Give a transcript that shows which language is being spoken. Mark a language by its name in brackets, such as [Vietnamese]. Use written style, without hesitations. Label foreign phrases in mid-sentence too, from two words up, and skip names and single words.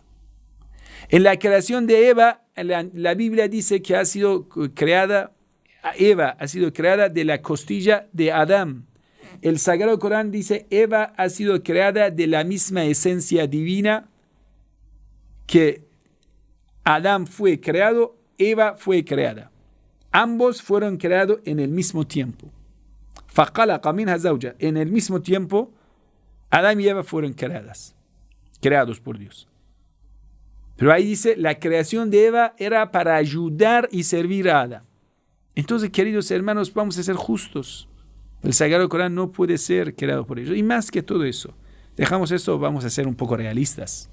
[Spanish] En la creación de Eva, la Biblia dice que Eva ha sido creada de la costilla de Adán. El Sagrado Corán dice, Eva ha sido creada de la misma esencia divina que Adán fue creado, Eva fue creada. Ambos fueron creados en el mismo tiempo. [Arabic] فَخَلَقَ مِنْهَا زَوْجَهَا. [Spanish] En el mismo tiempo, Adán y Eva fueron creados por Dios. Pero ahí dice, la creación de Eva era para ayudar y servir a Adán. Entonces, queridos hermanos, vamos a ser justos. El Sagrado Corán no puede ser creado por ellos. Y más que todo eso, dejamos esto, vamos a ser un poco realistas.